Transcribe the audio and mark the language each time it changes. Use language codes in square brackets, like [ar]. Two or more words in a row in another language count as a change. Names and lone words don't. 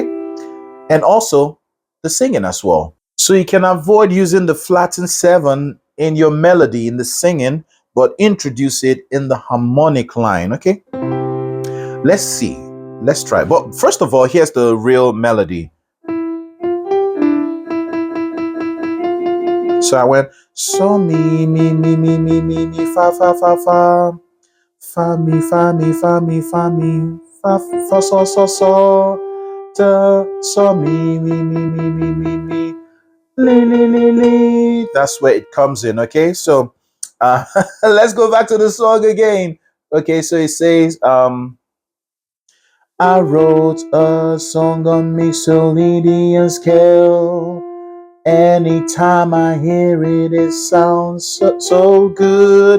[en] And also the singing as well. So you can avoid using the flattened seven in your melody in the singing, but introduce it in the harmonic line, okay? Let's see. Let's try. But first of all, here's the real melody. So I went so me, fa fa fa fa, fa mi fa mi fa mi fa mi, fa so da so me, li. That's where it comes in. Okay, so let's go back to the song again. Okay, so it says I wrote a song on Mixolydian scale. Anytime I hear it, it sounds so good.